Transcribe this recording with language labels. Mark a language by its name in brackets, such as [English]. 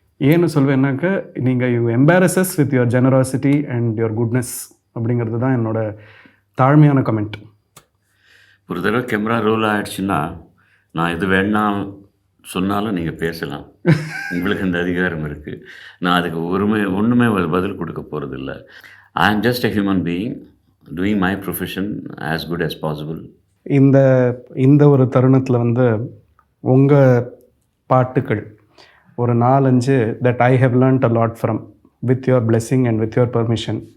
[Tamil] ஏன்னு சொல்வேன்னாக்க நீங்கள் [English] you embarrass us with your generosity and your goodness [Tamil] அப்படிங்கிறது தான் என்னோட தாழ்மையான கமெண்ட். ஒரு தடவை கேமரா ரோல் ஆகிடுச்சுன்னா நான் இது வேணாம் சொன்னாலும் நீங்கள் பேசலாம், உங்களுக்கு அந்த அதிகாரம் இருக்குது. நான் அதுக்கு ஒன்றுமே பதில் கொடுக்க போகிறதில்ல. [English] I am just a human being doing my profession as good as possible. [Tamil] இந்த ஒரு தருணத்தில் உங்கள் பாட்டுக்கள் ஒரு 4-5 [English] that I have learnt a lot from with your blessing and with your permission.